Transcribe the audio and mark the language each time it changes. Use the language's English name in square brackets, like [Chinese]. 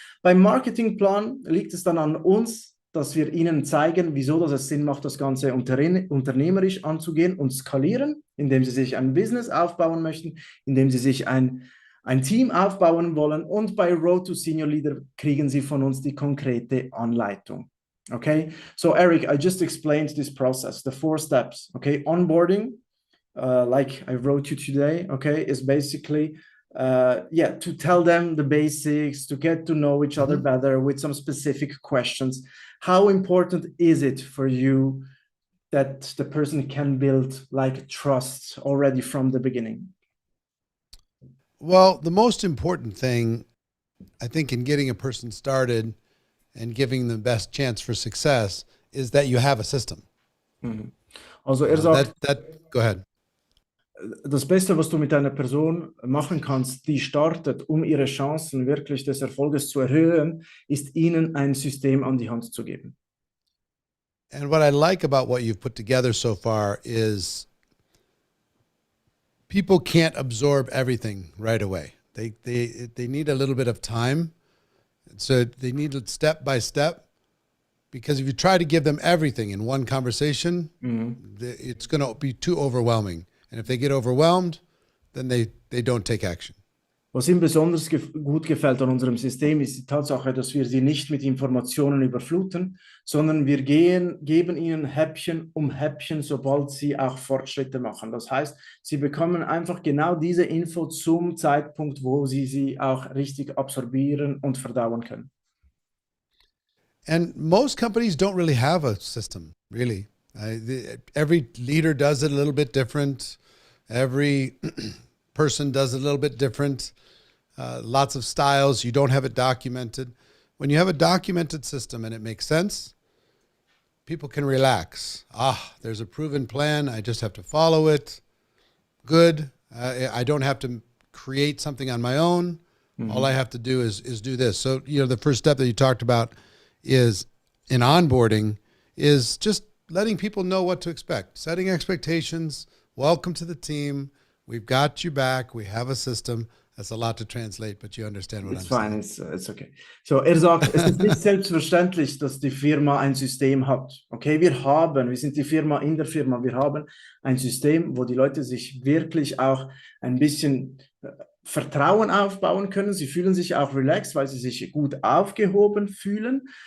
[German] Beim Marketingplan liegt es dann an uns, dass wir ihnen zeigen, wieso es Sinn macht, das Ganze unternehmerisch anzugehen und skalieren, indem sie sich ein Business aufbauen möchten, indem sie sich ein Team aufbauen wollen. Und bei Road to Senior Leader kriegen sie von uns die konkrete Anleitung. [English] Okay, so Eric, I just explained this process, the 4 steps. Okay, onboarding, like I wrote you today, okay, is basically, to tell them the basics, to get to know each other better with some specific questions. How important is it for you that the person can build like trust already from the beginning? Well, the most important thing, I think, in getting a person started and giving them the best chance for success is that you have a system. [German] Also sagt, [English] go ahead. [German] Das Beste, was du mit einer Person machen kannst, die startet, um ihre Chancen wirklich des Erfolges zu erhöhen, ist ihnen ein System an die Hand zu geben. [English] And what I like about what you've put together so far is people can't absorb everything right away. They need a little bit of time. So they need it step by step, because if you try to give them everything in one conversation, it's going to be too overwhelming. And if they get overwhelmed, then they don't take action. [German] Was ihm besonders gut gefällt an unserem System, ist die Tatsache, dass wir sie nicht mit Informationen überfluten, sondern wir geben ihnen Häppchen um Häppchen, sobald sie auch Fortschritte machen. Das heißt, sie bekommen einfach genau diese Info zum Zeitpunkt, wo sie auch richtig absorbieren und verdauen können. [English] And most companies don't really have a system, really. Every leader does it a little bit different. Every person does it a little bit different. Lots of styles. You don't have it documented. When you have a documented system and it makes sense, people can relax. There's a proven plan. I just have to follow it. Good. I don't have to create something on my own. All I have to do is do this. So, the first step that you talked about is in onboarding is just letting people know what to expect, setting expectations. Welcome to the team. We've got you back. We have a system. That's a lot to translate, but you understand what I'm saying. It's fine. It's okay. [German] So sagt, es ist nicht selbstverständlich, dass die Firma ein System hat. Okay, wir sind die Firma in der Firma. Wir haben ein System, wo die Leute sich wirklich auch ein bisschen Vertrauen aufbauen können. Sie fühlen sich auch relaxed, weil sie sich gut aufgehoben fühlen.